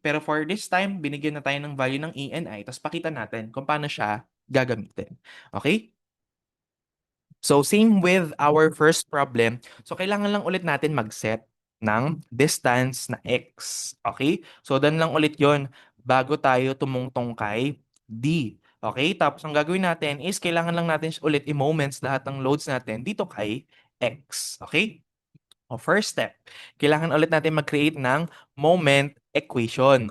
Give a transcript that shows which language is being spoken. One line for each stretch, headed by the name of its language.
Filipino: Pero
English: for this time,
Filipino: binigyan na tayo ng value ng ENI, tapos pakita natin kung paano siya gagamitin. Okay?
English: So, same with our first problem.
Filipino: So, kailangan lang ulit natin mag-set ng distance na x. Okay? So, dan lang ulit yon bago tayo tumungtong kay D. Okay? Tapos, ang gagawin natin is kailangan lang natin ulit i-moments lahat ng loads natin dito kay x. Okay? O first step, kailangan ulit natin mag-create ng moment equation.